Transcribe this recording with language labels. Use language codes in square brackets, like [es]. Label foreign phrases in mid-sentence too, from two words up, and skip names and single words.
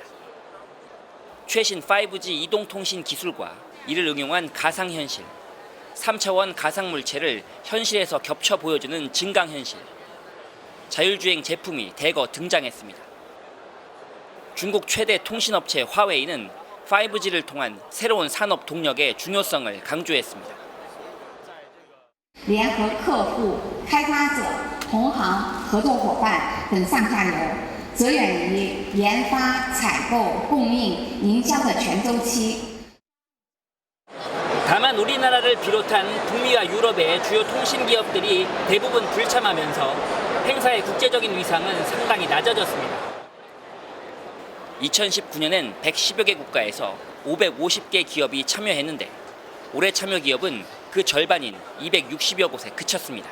[ko] 최신 5G 이동통신 기술과 이를 응용한 가상현실, 3차원 가상물체를 현실에서 겹쳐 보여주는 증강현실, 자율주행 제품이 대거 등장했습니다. 중국 최대 통신업체 화웨이는 5G를 통한 새로운 산업 동력의 중요성을 강조했습니다. [zh] 联合客户、开发者、同行、合作伙伴等上下游，着眼于研发、采购、供应、营销的全周期。 [ko] 다만 우리나라를 비롯한 북미와 유럽의 주요 통신 기업들이 대부분 불참하면서 행사의 국제적인 위상은 상당히 낮아졌습니다. 2019년엔 110여 개 국가에서 550개 기업이 참여했는데 올해 참여 기업은 그 절반인 260여 곳에 그쳤습니다.